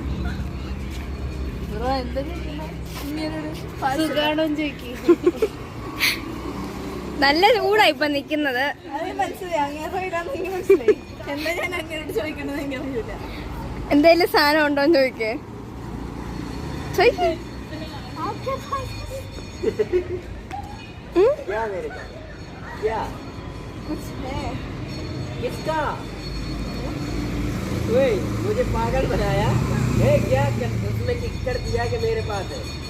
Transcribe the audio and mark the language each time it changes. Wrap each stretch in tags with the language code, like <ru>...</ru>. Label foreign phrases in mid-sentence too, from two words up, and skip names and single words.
<ml>നല്ല ചൂടാ ഇപ്പൊ നിക്കുന്നത്. എന്തേലും സാധനം ഉണ്ടോന്ന് ചോദിക്കേ.</ml> <hi>मुझे पागल बनाया है क्या? उसमें टिक कर दिया कि मेरे पास है।</hi>